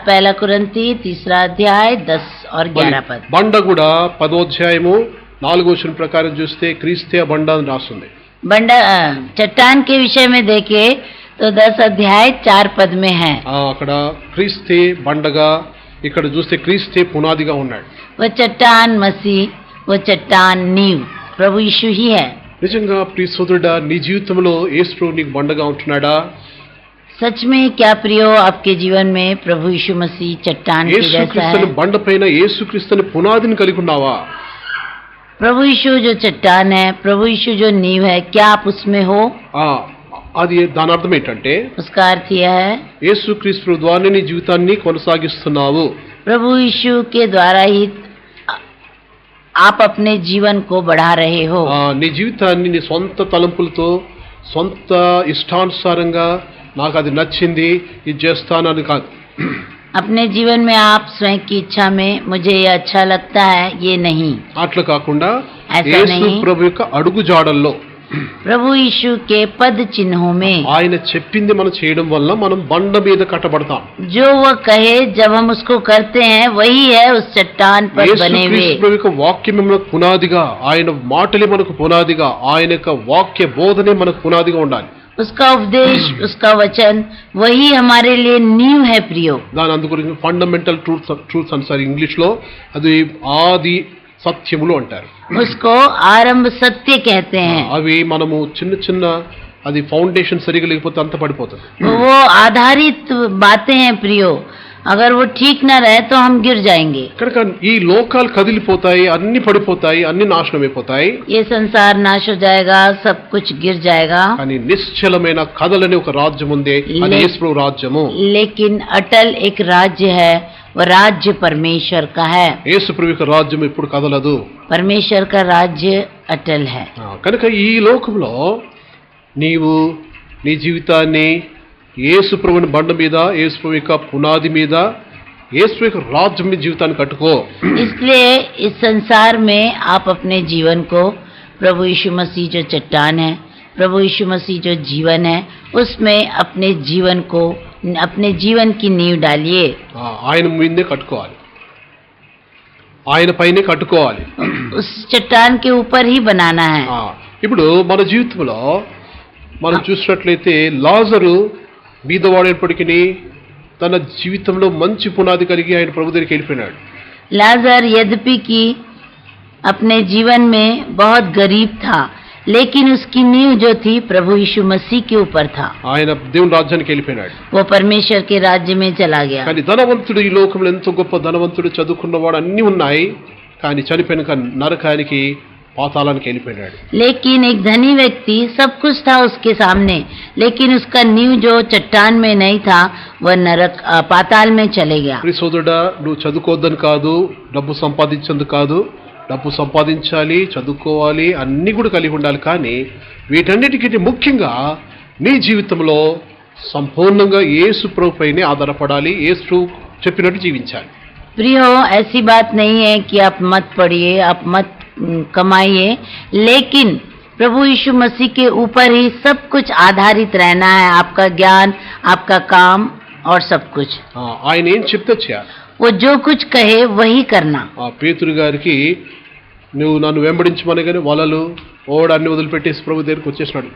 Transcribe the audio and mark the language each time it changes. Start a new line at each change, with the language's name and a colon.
Hindi: पहला कुरिन्थी 3 अध्याय 10 और 11 पद।
Telugu: బండ కూడా 10 అధ్యాయము 4 వచనం ప్రకారం చూస్తే క్రీస్తే బండ అని రాస్తుంది.
Hindi: बंडा चट्टान के विषय में देखे तो 10 अध्याय 4 पद में है।
Telugu: అక్కడ క్రీస్తే బండగా, ఇక్కడ చూస్తే క్రీస్తే పునాదిగా ఉన్నాడు.
Hindi: वो चट्टान मसीह, वो चट्टान नींव प्रभु यीशु ही है।
Telugu: నిజంగా ప్రియ సోదరుడా, నీ జీవితంలో యేసు ప్రభు నీకు బండగా ఉంటున్నాడా?
Hindi: सच में क्या प्रियो, आपके जीवन में प्रभु यीशु मसीह चट्टान की जैसा
Telugu: యేసుక్రీస్తు
Hindi: है?
Telugu: బండపైన యేసుక్రీస్తు పునాదిని కలిగి ఉన్నావా?
Hindi: प्रभु यीशु जो चट्टान है, प्रभु यीशु जो नींव है, क्या आप उसमें हो?
Telugu: అది దాని అర్థం ఏంటంటే,
Hindi: उसका अर्थ यह है,
Telugu: యేసుక్రీస్తు ద్వారా నీ జీవితాన్ని కొనసాగిస్తున్నావు.
Hindi: प्रभु यीशु के द्वारा ही आप अपने जीवन को बढ़ा रहे हो।
Telugu: నీ జీవితాన్ని నీ సొంత తలంపులతో, సొంత ఇష్టానుసారంగా నాకు అది నచ్చింది ఇది చేస్తానని కాదు.
Hindi: अपने जीवन में आप स्वयं की इच्छा में मुझे ये अच्छा लगता है, ये नहीं।
Telugu: అట్లా కాకుండా
Hindi: ऐसा
Telugu: యేసు
Hindi: नहीं।
Telugu: ప్రభు యొక్క అడుగు జాడల్లో,
Hindi: प्रभु यीशु के पद चिन्हों में
Telugu: ఆయన చెప్పింది మనం చేయడం వల్ల మనం బండ మీద కట్టబడతాం.
Hindi: जो वह कहे, जब हम उसको करते हैं, वही है उस चट्टान पर बने हुए।
Telugu: యేసుక్రీస్తు ప్రభు యొక్క వాక్యమే మనకు పునాదిగా, ఆయన మాటలే మనకు పునాదిగా, ఆయన యొక్క వాక్య బోధనే మనకు పునాదిగా ఉండాలి.
Hindi: उसका उपदेश, उसका वचन, वही हमारे लिए नींव है प्रियो।
Telugu: దాని అందు గురించి
English: fundamental truths
Telugu: అంటారు ఇంగ్లీష్ లో. అది ఆది సత్యములు అంటారు.
Hindi: उसको आरंभ सत्य कहते हैं।
Telugu: అవి మనము చిన్న చిన్న, అది ఫౌండేషన్ సరిగా లేకపోతే అంత పడిపోతుంది.
Hindi: वो आधारित बातें हैं प्रियो, अगर वो ठीक न रहे तो हम गिर जाएंगे।
Telugu: కనుక ఈ లోకాలు కదిలిపోతాయి, అన్ని పడిపోతాయి, అన్ని నాశనం అయిపోతాయి.
Hindi: ये संसार नाश हो जाएगा, सब कुछ गिर जाएगा,
Telugu: కానీ నిశ్చలమైన కదలని ఒక రాజ్యం ఉంది, అది యేసు ప్రభు రాజ్యము.
Hindi: लेकिन अटल एक राज्य है, वो राज्य परमेश्वर का है।
Telugu: యేసు ప్రభు యొక్క రాజ్యం ఇప్పుడు కదలదు.
Hindi: परमेश्वर का राज्य अटल है।
Telugu: కనుక ఈ లోకంలో నీవు నీ జీవితాన్ని యేసు ప్రభుని బండ మీద, యేసు ప్రభు యొక్క పునాది మీద, యేసు యొక్క రాజ్యం మీద జీవితాన్ని కట్టుకో.
Hindi: इसलिए इस संसार में आप अपने जीवन को प्रभु यीशु मसीह जो चट्टान है, प्रभु यीशु मसीह जो जीवन है, उसमें अपने जीवन को, अपने जीवन की नींव डालिए।
Telugu: ఆయన మీదే కట్టుకోవాలి, ఆయన పైనే కట్టుకోవాలి.
Hindi: उस चट्टान के ऊपर ही बनाना है।
Telugu: ఇప్పుడు మన జీవితంలో మనం చూసినట్లయితే లాజరు బీదవాడైనప్పటికీ తన జీవితంలో మంచి పునాది కలిగి ఆయన ప్రభు దగ్గరికి వెళ్ళిపోయినాడు.
Hindi: लाजर यद्यपि कि अपने जीवन में बहुत गरीब था, लेकिन उसकी नींव जो थी प्रभु यीशु मसीह के ऊपर था।
Telugu: ఆయన దేవుని రాజ్యానికి వెళ్ళిపోయినాడు.
Hindi: वो परमेश्वर के राज्य में चला गया।
Telugu: కానీ ధనవంతుడు, ఈ లోకంలో ఎంతో గొప్ప ధనవంతుడు, చదువుకున్నవాడు, అన్నీ ఉన్నాయి, కానీ చనిపోయిన నరకానికి, పాతాళానికి వెళ్ళిపోయినాడు.
Hindi: लेकिन एक धनी व्यक्ति, सब कुछ था उसके सामने, लेकिन उसका नींव जो चट्टान में नहीं था, वह नरक, पाताल में चले गया।
Telugu: ప్రియ సోదరుడా, నువ్వు చదువుకోవద్దని కాదు, డబ్బు సంపాదించేందుకు కాదు, డబ్బు సంపాదించాలి, చదువుకోవాలి, అన్నీ కూడా కలిగి ఉండాలి. కానీ వీటన్నిటికంటే ముఖ్యంగా నీ జీవితంలో సంపూర్ణంగా యేసు ప్రభు పైనే ఆధారపడాలి, యేసు చెప్పినట్టు జీవించాలి.
Hindi: प्रियो, ऐसी बात नहीं है कि आप मत पढ़िए, आप मत कमाइए, लेकिन प्रभु यीशु मसीह के ऊपर ही सब कुछ आधारित रहना है, आपका ज्ञान, आपका काम और सब कुछ।
Telugu: ఆయన ఏం చెప్తే చేయాలి.
Hindi: वो जो कुछ कहे वही करना।
Telugu: పేతురు గారికి నువ్వు నన్ను వెంబడించమనగానే వలలు, ఓడాన్ని వదిలిపెట్టేసి ప్రభు దగ్గరికి వచ్చేసినాడు.